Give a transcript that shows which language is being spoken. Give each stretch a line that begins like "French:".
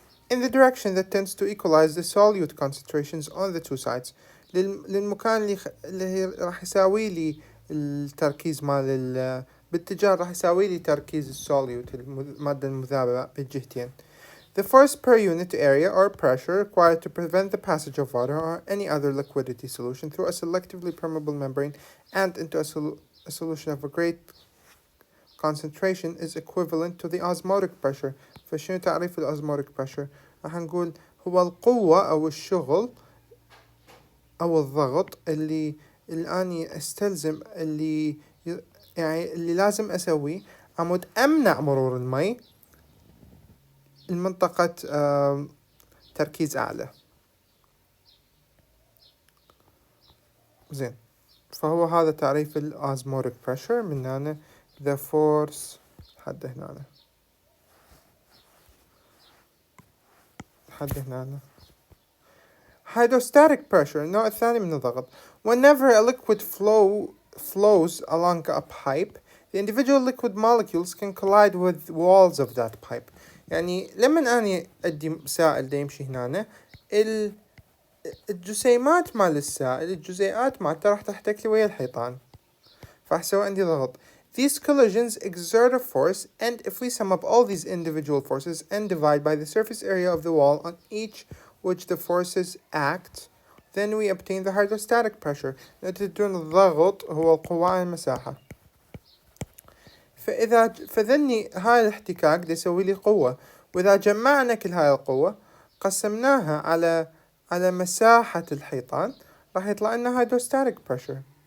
English: in the direction that tends to equalize the solute concentrations on the two sides،
Arabic: للمكان اللي راح يساوي لي التركيز باتجاه راح يساوي لي تركيز السوليوت المادة المذابة بالجهتين.
English: The force per unit area or pressure required to prevent the passage of water or any other liquidity solution through a selectively permeable membrane and into a solution of a great concentration is equivalent to the osmotic pressure.
Arabic: فشنو تعريف الosmotic pressure؟ راح نقول هو القوة أو الشغل أو الضغط اللي أني أستلزم، يعني اللي لازم أسويه عمود أمنع مرور المي المنطقة تركيز أعلى. زين، فهو هذا تعريف الosmotic pressure. من هنا the force لحد هنا. Hydrostatic pressure النوع الثاني من الضغط.
English: Whenever a liquid flows along a pipe, the individual liquid molecules can collide with walls of that pipe.
Arabic: يعني لما أني أدي سائل دا يمشي هنا، الجسيمات مال السائل، الجزيئات مالته راح تحتك لي ويا الحيطان، فأحسوا عندي ضغط.
English: These collisions exert a force, and if we sum up all these individual forces and divide by the surface area of the wall on each which the forces act, then we obtain the hydrostatic pressure.
Arabic: نتيجة الضغط هو القوة على المساحة. فذني هاي الاحتكاك دي يسوي لي قوة، وإذا جمعنا كل هاي القوة قسمناها على مساحة الحيطان راح يطلع لنا hydrostatic pressure.